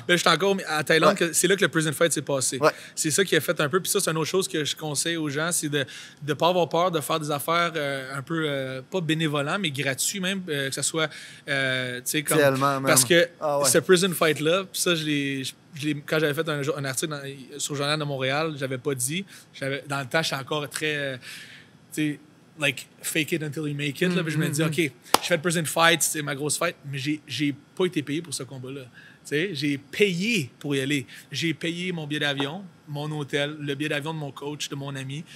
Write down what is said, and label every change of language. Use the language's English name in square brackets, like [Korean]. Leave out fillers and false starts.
[French] Là, j'étais encore à Thaïlande. C'est là que le prison fight s'est passé. C'est ça qui a fait un peu. Puis ça, c'est une autre chose que je conseille aux gens, c'est de ne pas avoir peur de faire des affaires un peu, pas bénévolent, mais gratuit même, que ce soit, tu sais, comme... Tellement, parce que ce prison fight-là, puis ça, quand j'avais fait un article sur le Journal de Montréal, j'avais pas dit. Dans le temps, j'étais encore très... tu sais, [English] like, fake it until you make it. Là. [French] Puis je me dis, OK, je fais le prison fight, c'est ma grosse fight, mais j'ai pas été payé pour ce combat-là. J'ai payé pour y aller. J'ai payé mon billet d'avion, mon hôtel, le billet d'avion de mon coach, de mon ami.